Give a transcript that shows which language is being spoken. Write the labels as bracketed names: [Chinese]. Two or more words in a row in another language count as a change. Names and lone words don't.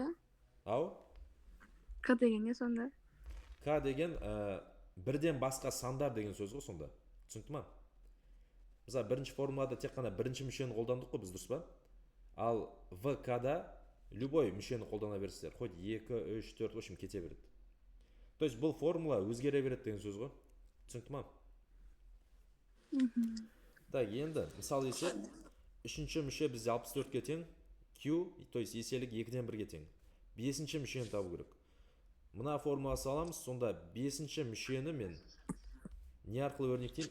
[Kazakh] Ау? К дегенде сонда? К деген бірден басқа сандар деген сөз ғой сонда. Түсінікті ма? Мысалы, бірінші формулада тек қана бірінші мүшені қолдандық қой біз, дұрыс па? Ал ВК-да любой мүшені қолдана бересіздер. [Russian] Хоть 2, 3, 4, в общем, [Kazakh] кете береді. [Russian] То есть [Kazakh] бұл формула өзгере береді деген сөз ғой. Түсінікті ма? Так, енді, мысал есеп, үшінші мүше бізде 64-ке тең, q [Russian] то есть [Kazakh] еселік 2-ден 1-ге тең. Бесінші мүшені табу керек. Мына формула саламыз, сонда бесінші мүшені мен не арқылы өрнектеймін?